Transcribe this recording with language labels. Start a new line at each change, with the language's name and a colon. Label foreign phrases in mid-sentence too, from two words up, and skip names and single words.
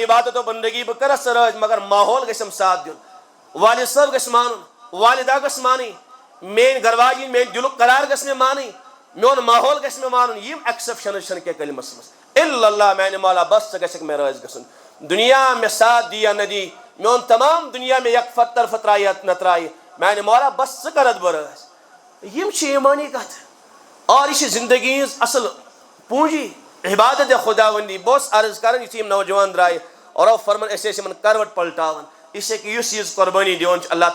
Kashmiri: عبادت و بندگی بہٕ کرس ژٕ رٲضۍ مگر ماحول گژھٮ۪م ساتھ دیُن والد صٲب گژھِ مانُن والدہ گژھِ مانٕنۍ میٲنۍ گھر واجِنۍ میٲنۍ دِلُک قرار گژھِ مےٚ مانٕنۍ میون ماحول گژھِ مےٚ مانُن یِم ایکسیپشنز چھنہٕ کینٛہہ کلمس منٛز
Arabic: الا اللہ
Kashmiri: میانہِ مولا بس ژٕ گژھکھ مےٚ رٲضۍ گژھُن دنیا مےٚ ساتھ دی یا نہ دی میون تمام دنیا مےٚ یکفت طرفہٕ ترایہِ یا نہ ترایہِ میانہِ مولا بس ژٕ کرتھ بہٕ رٲضۍ یِم چھِ ایمانی کتھ اور یہ چھِ زندگی ہٕنٛز اصل پوٗنجی عبادت خداوندی بہٕ اوسُس عرض کران یُتھُے یِم نوجوان درٛایہِ اور فرمان أسۍ ٲسۍ یِمن کروٹ پلٹاوان یہِ چھِ کہ یُس چیٖز قۄربٲنی دِوان چھُ اللہ تعالیٰ